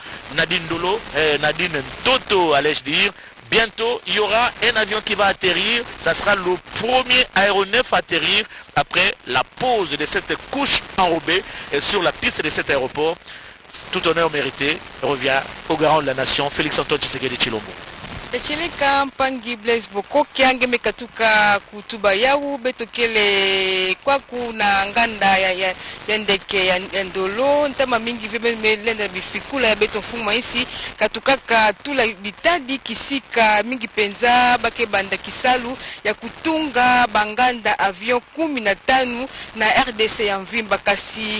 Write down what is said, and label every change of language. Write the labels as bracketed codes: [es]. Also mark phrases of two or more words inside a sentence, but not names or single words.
[fr] Nadine Toto, allais-je dire. Bientôt, il y aura un avion qui va atterrir. Ça sera le premier aéronef à atterrir après la pose de cette couche enrobée sur la piste de cet aéroport. Tout honneur mérité revient au garant de la nation, Félix Antoine Tshisekedi Tshilombo. [ktu] Echeleka mpangi Blaise Bokoki angeme katuka kutuba yau betokele kwa kuna nganda ya ndeke ya ndolo ntama mingi vime melenda bifikula ya beto fuma isi katukaka tula ditadi kisika mingi penza bake banda kisalu ya kutunga banganda avion 15 na RDC ya mvimba kasi